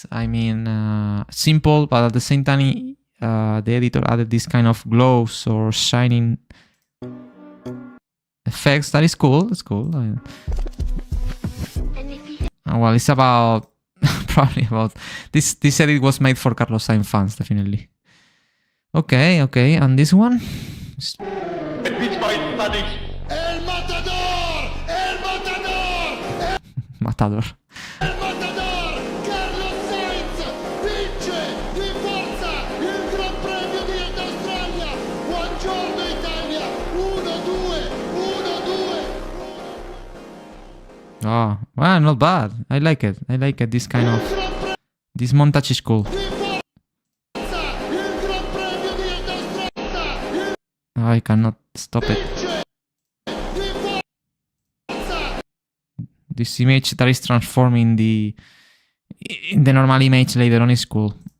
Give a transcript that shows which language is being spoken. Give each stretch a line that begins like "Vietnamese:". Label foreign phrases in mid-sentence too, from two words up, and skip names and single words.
English: I mean, simple, but at the same time, the editor added this kind of glows or shining effects. That is cool. It's cool. Well, it's about probably about this edit was made for Carlos Sainz fans, definitely. Okay, and this one. El Matador! El Matador! Matador. El Matador!
Italian: Carlos Sainz vince di forza il Gran Premio di Australia! Buongiorno Italia! 1-2! 1-2!
English: Oh, well, not bad. I like it. This kind of... This montage is cool. I cannot stop it. This image that is transforming the normal image later on is cool.